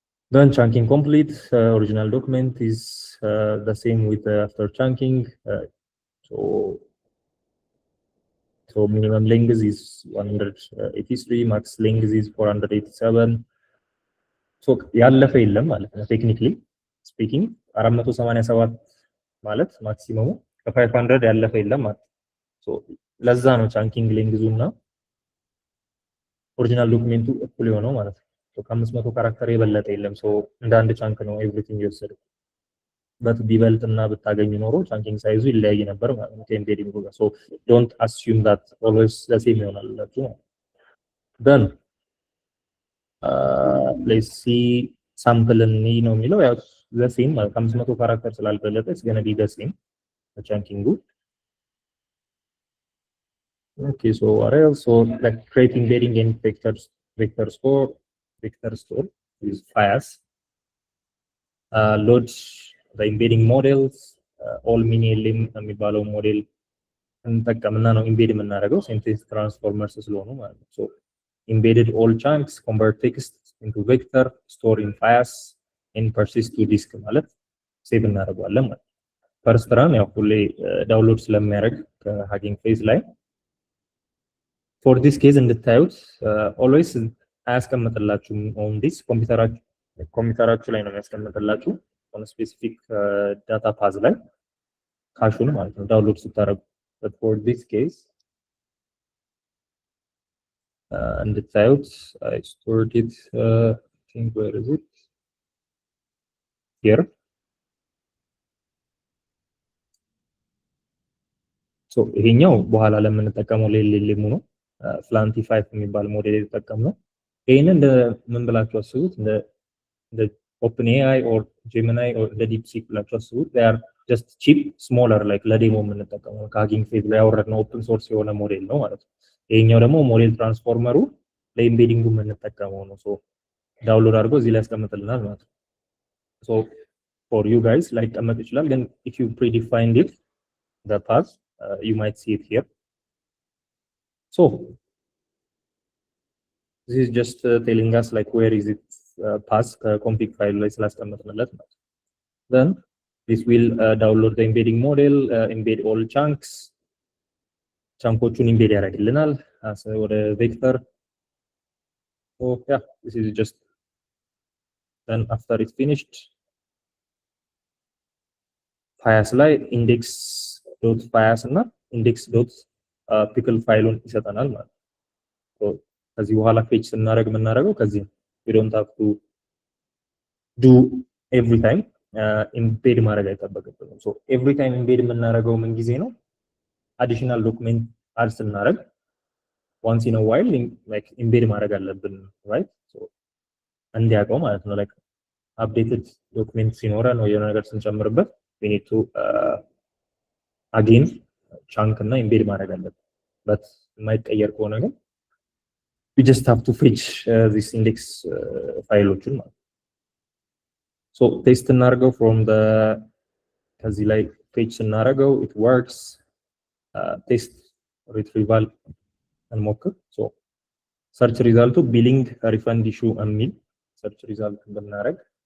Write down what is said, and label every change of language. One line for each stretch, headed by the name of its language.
English: Then chunking complete, original document is the same with after chunking. So minimum length is 183, max length is 487.
Amharic: So ያለፈ የለም ማለት ነው technically speaking 487 ማለት ማክሲመሙ ከ500 ያለፈ የለም ማለት ነው። so ለዛ ነው chunking length እና ኦሪጂናል ዶክመንቱ እኩል የሆነው ማለት ነው። so ከ500 ካራክተር የበለጠ የለም። so እንደ አንድ ቻንክ ነው everything የወሰደው። but ቢበልጥና ብታገኙ ኖሮ chunking ሳይዙ ይለያይ ነበር ማለት ነው ከኤምቤዲንግ ጋር። so don't assume that always the same ይሆናላችሁ። then let's see sample ነው የሚለው ያው the same ማለት ከ500 ካራክተር ስላልበለጠ it's going to be the same chunking.
English: Okay, so what else? So like create embedding in vector store is fast.
Amharic: Load the embedding models, all mini lim የሚባለው ሞዴል እንጠቀምና ነው embed የምናደርገው sentence transformers ስለሆኑ ማለት ነው። so embedded all chunks, convert text into vector, store in fast and persist to disk ማለት ሴቭ እናደርጋለን ማለት ነው። ፈርስት ራን ያው ሁሌ ዳውንሎድ ስለሚያደርግ ከሃጊንግ ፌዝ ላይ for this case እንድታዩት always አያስቀምጥላችሁም on this ኮምፒውተራችሁ ላይ ነው የሚያስቀምጥላችሁ on specific data path ላይ ካሹን ማለት ነው ዳውንሎድ ስታደርጉ። but for this case እንድታዩት I stored it I think where is it here. so ይሄኛው በኋላ ለምንጠቀመው ሌሊሙ ነው ፍላንቲ 5 የሚባል ሞዴል የተጠቀምነው። ይሄን እንደ ምን ብላችሁ አስቡት እንደ OpenAI or Gemini or the DeepSeek ብላችሁ አስቡት። they are just cheap smaller like ለዴሞ የምንጠቀመው ከሃጊንግ ፌዝ ላይ ያወረድነው ኦፕን ሶርስ የሆነ ሞዴል ነው ማለት ነው። ይሄኛው ደግሞ ሞዴል ትራንስፎርመሩ ለኤምቤዲንጉ የምንጠቀመው ነው። so
English: ዳውንሎድ አድርጎ እዚህ ላይ ያስቀምጥልናል ማለት ነው። so for you guys like ቀመጥ ይችላል ግን if you predefined it the path you might see it here. So this is just telling us like where is it path config file ላይ ስላስቀመጥንለት ማለት ነው። then this will download the embedding model, embed all chunks, ቻንኮቹን ኢምቤድ ያደርግልናል ወደ ቬክተር። so yeah, this is just then after it's finished
Amharic: ፋያስ ላይ index.ፋያስ እና index.pickle ፋይሉን ይሰጠናል ማለት ነው። ከዚህ በኋላ ፌች ስናደርግ የምናደርገው ከዚህ we don't have to do every time embed ማድረግ አይጠበቅብንም። so every time embed የምናደርገው ምን ጊዜ ነው additional document add ስናደርግ once in a while like embed ማድረግ አለብን right? so እንዲያውቀው ማለት ነው like updated document ሲኖረን ነው የሆነ ነገር ስንጨምርበት we need to again chunk እና embed ማድረግ አለብን but የማይቀየር ከሆነ ግን we just have to fetch this index ፋይሎችን ማለት so paste እናርገው from the ከዚህ ላይ fetch እናረገው it works test retrieval እንሞክር so search result billing refund issue የሚል search result ብናረግ